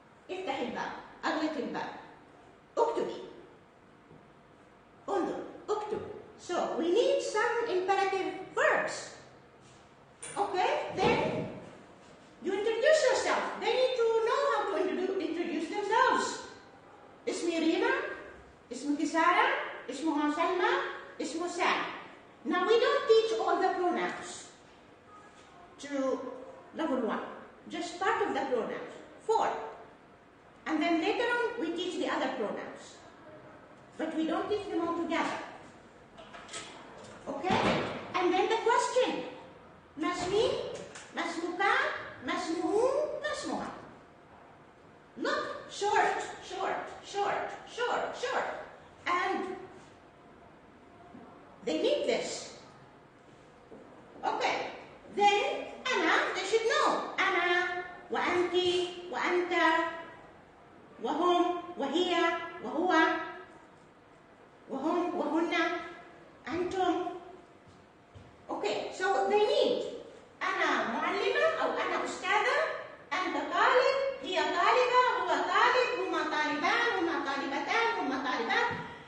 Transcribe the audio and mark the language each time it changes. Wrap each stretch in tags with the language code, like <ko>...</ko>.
<ar>افتح الباب. اغلق الباب. اكتبي. انظر. اكتب.</ar> <en>So, we need some imperative verbs. Okay, then you introduce yourself. They need to know how to introduce themselves.</en> <ar>اسمي ريما, اسمك سارة, اسمها سلمى, اسمه سام.</ar> <en>Now, we don't teach all the pronouns to level 1. Just part of the pronouns. 4. And then later on, we teach the other pronouns. But we don't teach them all together. Okay? And then the question.</en> <ar>ما اسمي? ما اسمك? ما اسمه? ما اسمها?</ar> <en>Look, short, short, short, short, short. And they need this. Okay. Then, أنا, they should know.</en> <ar>أنا, وأنت, وأنت, وهم, وهي, وهو, وهم, وهن, أنتم.</ar> <en>Okay, so they need</en> <ar>أنا معلمة أو أنا أستاذة، أنت طالب، هي طالبة، هو طالب، هما طالبان، هما طالبتان، هما طالبات.</ar>